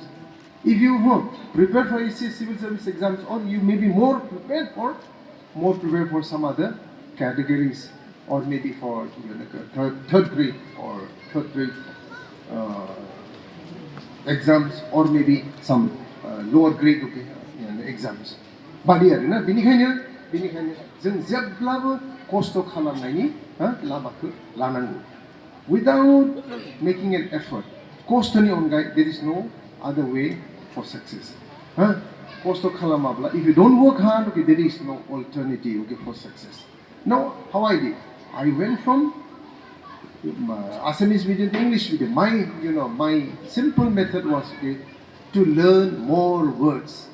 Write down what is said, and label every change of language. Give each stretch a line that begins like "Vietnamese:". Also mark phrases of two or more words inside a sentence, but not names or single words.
English: If you prepare for ACS civil service exams, or you may be more prepared for some other categories or maybe for third grade exams or maybe some lower grade exams. But
Bodo: बेनिखायनो जों जेब्लाबो खस्थ' खालामनायनि लामाखौ लानांगौ
English: without making an effort
Bodo: खस्थ'नि अनगायै
English: there is no other way for success Post Kalamabla, if you don't work hard, okay, there is no alternative, okay, for success. Now, how I did? I went from Assamese medium to English medium. My simple method was, okay, to learn more words.